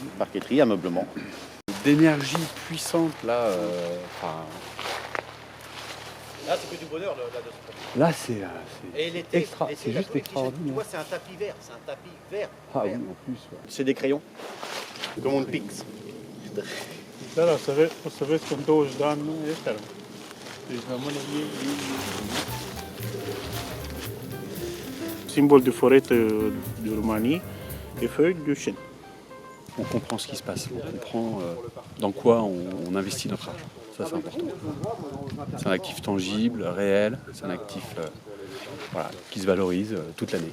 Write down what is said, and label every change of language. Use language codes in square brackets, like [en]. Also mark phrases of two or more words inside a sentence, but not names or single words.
[fr] parqueterie, ameublement. D'énergie puissante, là. Là, c'est que du bonheur, là-dessus. Là, Et l'été, c'est juste extraordinaire. Tu vois, c'est un tapis vert, c'est un tapis vert. Ah oui, en plus. Ouais. C'est des crayons. Comme on pique. [ro] Da, da, să vezi că în 20 de ani nu e ferm. Deci rămâne [fr] Symbole de forêt de Roumanie et feuilles de chêne. On comprend ce qui se passe, on comprend dans quoi on investit notre argent. Ça, c'est important. C'est un actif tangible, réel, c'est un actif voilà, qui se valorise toute l'année.